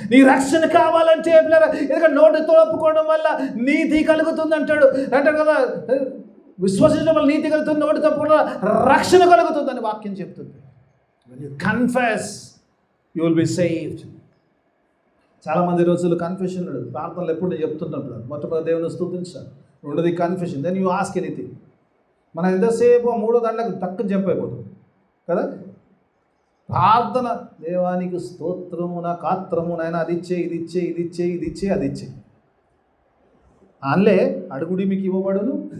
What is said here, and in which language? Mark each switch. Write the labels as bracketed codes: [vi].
[te] నీ రక్షణ కావాలంటే ఎందుకంటే నోటితో ఒప్పుకోవడం వల్ల నీతి కలుగుతుంది అంటాడు కదా, విశ్వసించడం వల్ల నీతి కలుగుతుంది, నోటితో ఒప్పుకోవడం రక్షణ కలుగుతుందని వాక్యం చెప్తుంది. [en] when you confess you will be saved. [te] చాలామంది రోజులు కన్ఫెషన్ ప్రార్థనలు ఎప్పుడు చెప్తున్నప్పుడు మొట్టమొదటి దేవుని స్తుతించాలి, రెండోది confession, [en] Then you ask anything. [te] మనం ఎంతసేపు 3వ దాంట్లోకి తక్కువ జంప్ అయిపోతుంది కదా. ప్రార్థన, దేవానికి స్తోత్రము, నా కాత్రము, నాయన అది ఇచ్చే, ఇది ఇచ్చే, ఇది ఇచ్చే, ఇది ఇచ్చే, అది ఇచ్చే. అందులో అడుగుడి మీకు ఇవ్వబడును,